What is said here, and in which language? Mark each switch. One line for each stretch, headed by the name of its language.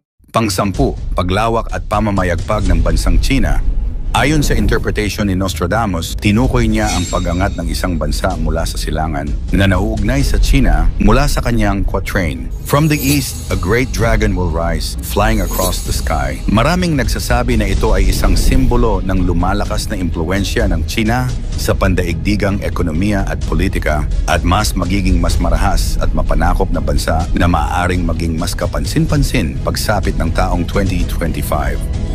Filipino: Pang-10, paglawak at pamamayagpag ng bansang China. Ayon sa interpretation ni Nostradamus, tinukoy niya ang pag-angat ng isang bansa mula sa silangan na nauugnay sa China mula sa kanyang quatrain.
English: From the east, a great dragon will rise, flying across the sky.
Filipino: Maraming nagsasabi na ito ay isang simbolo ng lumalakas na impluensya ng China sa pandaigdigang ekonomiya at politika at mas marahas at mapanakop na bansa na maaaring maging mas kapansin-pansin pagsapit ng taong 2025.